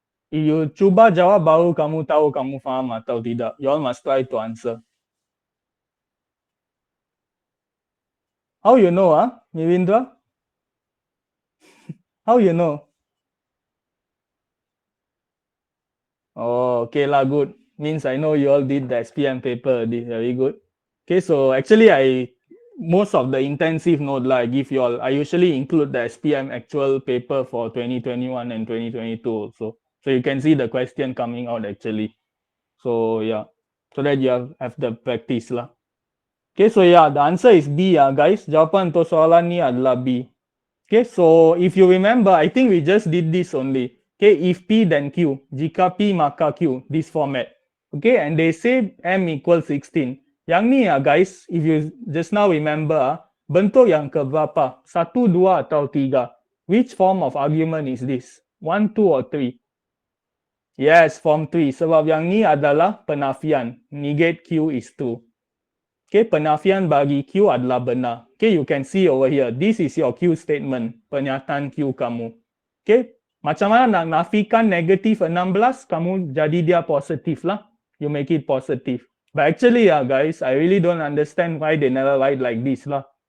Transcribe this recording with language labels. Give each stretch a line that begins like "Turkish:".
English: If you
Malay: cuba jawab baru kamu tahu kamu faham atau tidak.
English: You all must try to answer. How you know, Mirindra? How you know? Oh, okay lah, good. Means I know you all did the SPM paper. Very good. Okay, so actually most of the intensive note I give you all, I usually include the SPM actual paper for 2021 and 2022 also. So you can see the question coming out actually. So yeah, so that you have the practice lah. Okay, so yeah, the answer is B guys.
Malay: Jawapan untuk soalan ni adalah B.
English: Okay, so if you remember, I think we just did this only. Okay, if P then Q.
Malay: Jika P maka Q,
English: this format. Okay, and they say M equals 16.
Malay: Yang ni
English: guys, if you just now remember,
Malay: bentuk yang keberapa? 1, 2 atau 3?
English: Which form of argument is this? 1, 2 or 3? Yes, form 3.
Malay: Sebab yang ni adalah penafian.
English: Negate Q is 2.
Malay: Okay, penafian bagi Q adalah benar.
English: Okay, you can see over here. This is your Q statement.
Malay: Pernyataan Q kamu. Okay, macam mana nak nafikan negatif 16, kamu jadi dia positif lah.
English: You make it positive. But actually guys, I really don't understand why they never write like this lah.